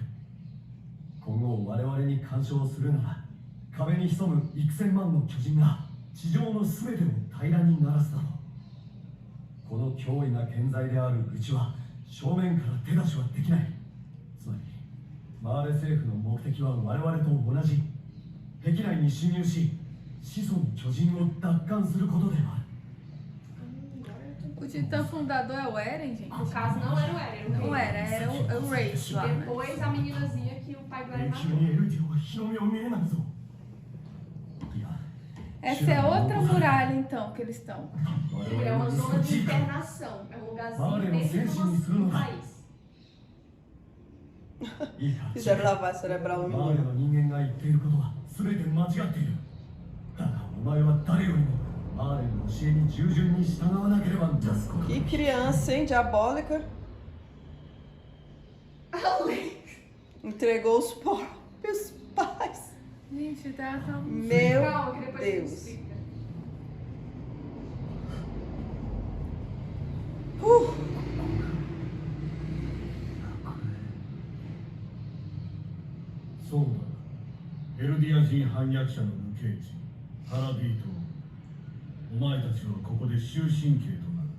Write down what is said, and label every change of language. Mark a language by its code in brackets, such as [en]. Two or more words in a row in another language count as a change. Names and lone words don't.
[ja] 今後我々に干渉するなら、壁に潜む幾千万の巨人が地上の全てを平らにならすだろう。この脅威な顕在であるうちは正面から手出しはできない。つまりマーレ政府の目的は我々と同じ。壁内に侵入し、子孫巨人を奪還することである。 [pt] O titã fundador é o Eren, gente? no caso não era o Eren, era o Não Rei. era o Reis lá, né? Depois a meninazinha que o pai do Eren [ja] 永久 [pt] matou. [ja] にエルディアは日の目を見えないぞ。いや、 [pt] Essa é outra muralha, então, que eles estão. [ja] 我 [pt] É [ja] 々 [pt] uma [ja] の [pt] zona de [ja] 地域 [pt] internação. É um lugarzinho Olha, dentro não sei se do isso- país. [ja] いや、 [pt] Fizeram lavagem cerebral no [ja] マーレ [pt] menino. [ja] の人間が言っていることは全て間違っている。だがお前は誰よりもマーレの教えに従順に従わなければ出すこと。 [pt] Que criança, hein? Diabólica. Entregou os próprios pais. Gente, tá tão... Meu Calma, que depois a gente Deus. explica. Uh, [ja] そうだ、エルディア人反逆者の無形地パラディ島。お前たちはここで終身刑となる。